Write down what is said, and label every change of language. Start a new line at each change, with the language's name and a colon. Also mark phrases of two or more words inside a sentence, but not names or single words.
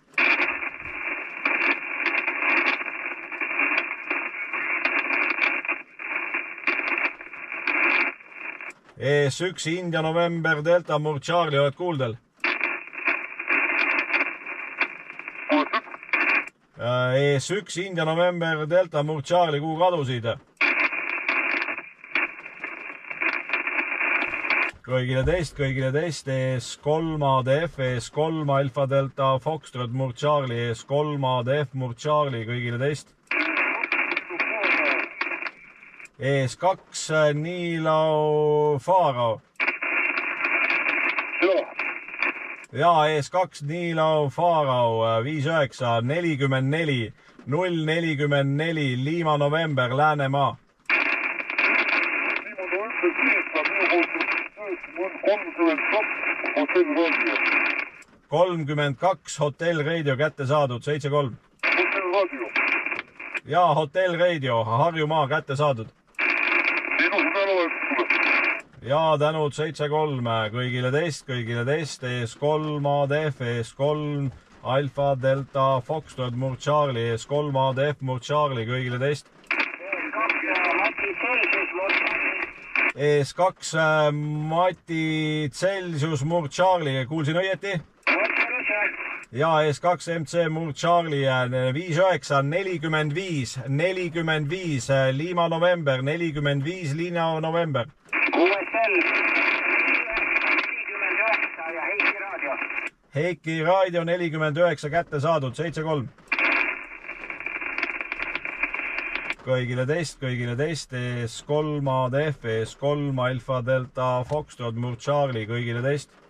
Estonian: ES1 India November Delta Murd Charlie, oled kuuldel? ES1 India November Delta Murd Charlie, kuhu kadusid? Kõigile teist, ES3 ADF, ES3 Alfa Delta Foxtrot, Murd Charlie, ES3 ADF, Murd Charlie, kõigile teist. ES2 Niilau Faro. Ja ES2 Niilau Faro 5944044 Lima November, Läänemaa. 32 Hotel Radio kätte saadud, 7-3. Ja Hotel Radio Harjumaa kätte saadud. Ja tänud 7-3 kõigile teist, ES3 ADF, ES3 Alfa Delta Foxtrot, Murd Charlie, ES3 ADF, Murd Charlie, kõigile teist. ES2 Mati Celsius, Murd Charlie, kuulsin õieti? Ja ES2 MC Murd Charlie 5945 Lima November, 45 Lima November. QSL 59 ja Eesti Raadio. Heiki Raadio 49 kätte saadud, 7-3. kõigile teist, ES3 ADF, ES3 Alfa Delta Foxtrot Murd Charlie, kõigile teist.